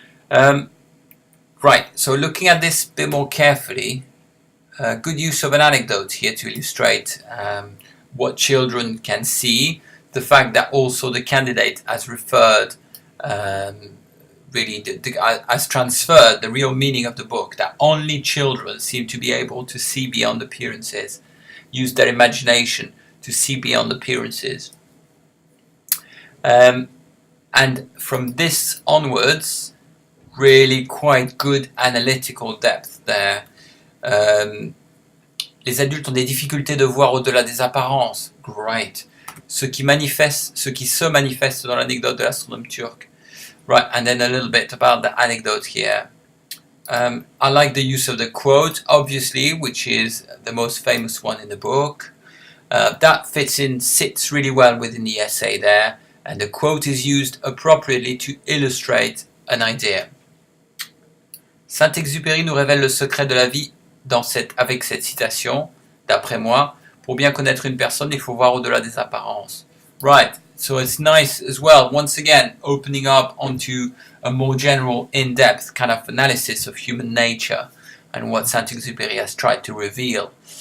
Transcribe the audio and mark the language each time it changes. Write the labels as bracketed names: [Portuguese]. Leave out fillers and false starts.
[English] Right, so looking at this a bit more carefully, good use of an anecdote here to illustrate what children can see, the fact that also the candidate has referred, really has transferred the real meaning of the book, that only children seem to be able to see beyond appearances, use their imagination to see beyond appearances. And from this onwards, really quite good analytical depth there. [French] Les adultes ont des difficultés de voir au-delà des apparences. Great. Ce qui se manifeste dans l'anecdote de l'astronome turc. [English] Right, and then a little bit about the anecdote here. I like the use of the quote, obviously, which is the most famous one in the book. That sits really well within the essay there, and the quote is used appropriately to illustrate an idea. [French] Saint-Exupéry nous révèle le secret de la vie avec cette citation, d'après moi, pour bien connaître une personne, il faut voir au-delà des apparences. [English] Right, so it's nice as well, once again, opening up onto a more general, in-depth kind of analysis of human nature and what Saint-Exupéry has tried to reveal.